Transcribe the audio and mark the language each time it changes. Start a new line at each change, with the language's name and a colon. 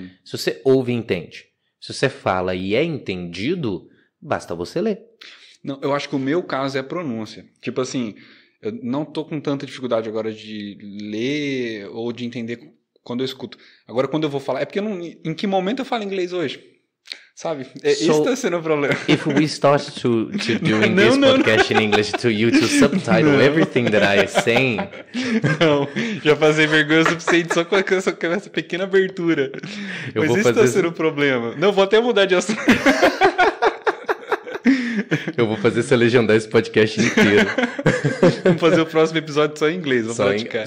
Portuguese: Se você ouve e entende. Se você fala e é entendido, basta você ler. Não, eu acho que o meu caso é a pronúncia. Tipo assim, eu não tô com tanta dificuldade agora de ler ou de entender quando eu escuto. Agora, quando eu vou falar... É porque em que momento eu falo inglês hoje? Sabe? Isso tá sendo o problema.
English: If we start to doing this podcast in English to you to subtitle everything that I say...
Portuguese: Não, já passei vergonha o suficiente só com essa pequena abertura. Mas isso tá sendo o problema. Não, vou até mudar de assunto. Eu vou fazer você legendar esse podcast inteiro. Vamos fazer o próximo episódio só em inglês, vou praticar.